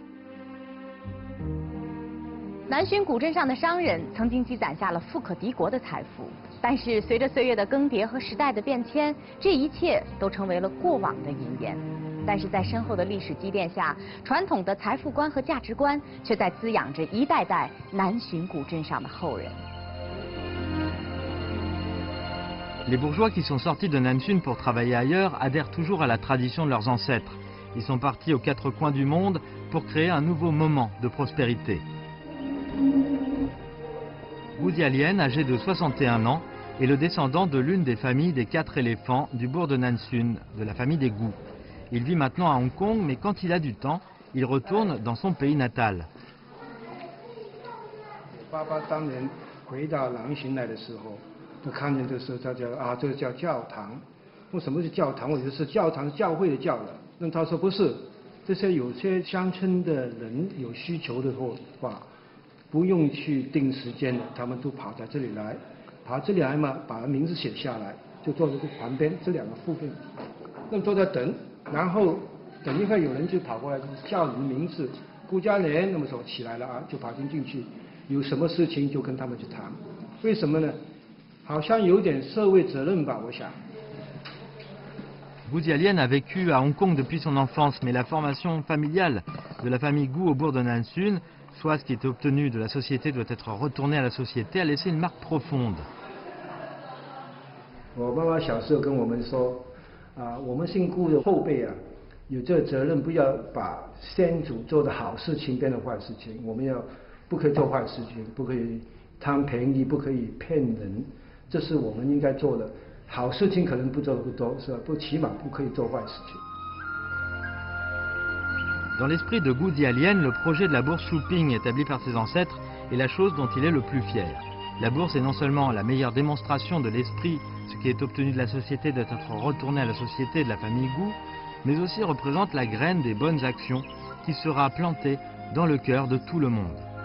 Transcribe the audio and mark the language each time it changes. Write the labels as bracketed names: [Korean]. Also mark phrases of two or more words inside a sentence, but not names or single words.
[Chinese] 南浔古镇上的商人曾经积攒下了富可敌国的财富，但是随着岁月的更迭和时代的变迁，这一切都成为了过往的云烟。但是在深厚的历史积淀下，传统的财富观和价值观却在滋养着一代代南浔古镇上的后人。 [French] Les bourgeois qui sont sortis de Nansun pour travailler ailleurs adhèrent toujours à la tradition de leurs ancêtres. Ils sont partis aux 4 coins du monde pour créer un nouveau moment de prospérité. Wu Jialien, âgé de 61 ans, est le descendant de l'une des familles des 4 éléphants du bourg de Nansun, de la famille des Gu. Il vit maintenant à Hong Kong, mais quand il a du temps, il retourne dans son pays natal. [Chinese] 爸爸当年回到南浔来的时候，他看见这时候他叫这个叫教堂。为什么是教堂？我以为是教堂教会的教的。那他说不是，这些有些乡村的人有需求的话，不用去定时间的，他们都跑到这里来，跑到这里来嘛，把名字写下来，就坐在这旁边这两个附近，那么坐在等，然后等一会儿有人就跑过来叫你的名字，顾佳莲，那么说起来了啊，就跑进去，有什么事情就跟他们去谈，为什么呢？好像有点社会责任吧，我想。 [French] Gu Jialian a vécu à Hong Kong depuis son enfance, mais la formation familiale de la famille Gu au bourg de Nansun, soit ce qui était obtenu de la société doit être retourné à la société, a laissé une marque profonde. [Chinese] 我妈妈小时候跟我们说，我们姓顾的后辈啊，有这个责任，不要把先祖做的好事情变成坏事情。我们不可以做坏事情，不可以贪便宜，不可以骗人，这是我们应该做的。好事情可能不做的不多，是吧？起码不可以做坏事情。 [French] Dans l'esprit de Gu Jialian, le projet de la bourse Shuping établi par ses ancêtres est la chose dont il est le plus fier. La bourse est non seulement la meilleure démonstration de l'esprit, ce qui est obtenu de la société doit être retourné à la société de la famille Gu, mais aussi représente la graine des bonnes actions qui sera plantée dans le cœur de tout le monde.